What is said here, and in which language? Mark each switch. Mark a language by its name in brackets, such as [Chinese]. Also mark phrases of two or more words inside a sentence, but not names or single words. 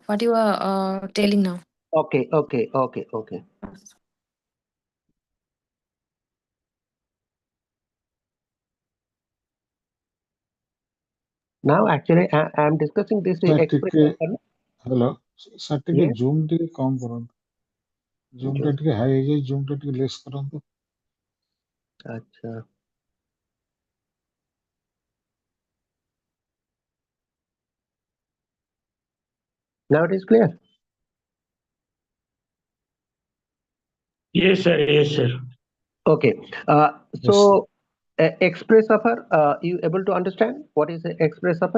[English] What you are telling now? Okay. Now, actually, I am discussing this Sir, express [Odia] ଟିକେ [English] offer. hello, sir, ଟିକେ Yes. [Odia] zoom ଟିକେ କମ କରନ୍ତୁ, zoom ଟା ଟିକେ high ହେଇଯାଇଛି, zoom ଟା ଟିକେ less କରନ୍ତୁ। [Hindi] अच्छा, [English] now it is clear. Yes, sir. Yes, sir. Okay. So express offer, you able to understand what is the express offer?